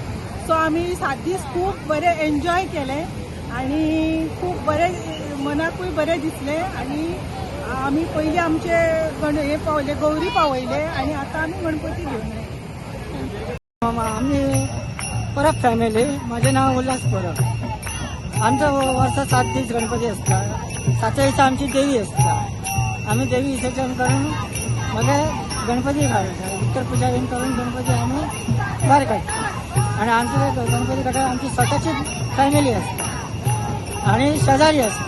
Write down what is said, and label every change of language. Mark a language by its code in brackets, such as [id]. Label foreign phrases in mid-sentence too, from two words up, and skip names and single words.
[kok] सो आमी 7 दीस खूब बरे एन्जॉय केले आणि खूब बरे मनाकूय बरें दिसले. आणि आमी पयलीं आमचे हे पावले, गौरी पावयले आणि आतां आमी गणपती घेवन येयले. [mr] आम्ही परब फॅमिली, माझे नाव उल्हास परब. आमचं वर्ष 7 दीस गणपती असता. 7व्या दिसा आमची देवी असता. आम्ही देवी विसर्जन करून मग गणपती घालता, उत्तर पूजा करून गणपती आम्ही भायर काढतो. आणि आमचे गणपती काढता आमची स्वतःची फॅमिली असता आणि शेजारी असता.